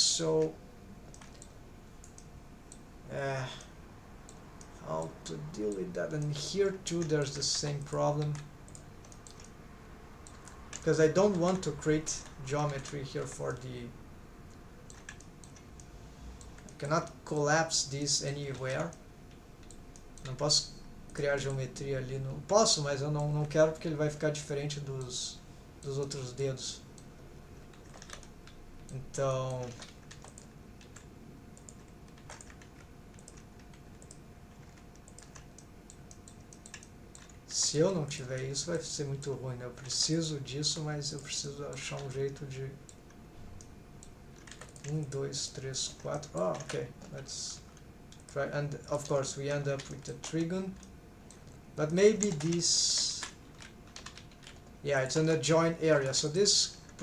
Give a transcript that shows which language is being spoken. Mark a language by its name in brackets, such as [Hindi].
[English] So how to deal with that? And here too there's the same problem, because I don't want to create geometry here for the, I cannot collapse this anywhere. [Portuguese] Não posso criar geometria ali no, posso, mas eu não quero, porque ele vai ficar diferente dos outros dedos. Então se eu não tiver isso, vai ser muito ruim, né? Eu preciso disso, mas eu preciso achar um jeito de 1, 2, 3, 4. [English] Oh, okay, let's try. And of course we end up with a trigon, but maybe this, yeah, it's in the joint area, so this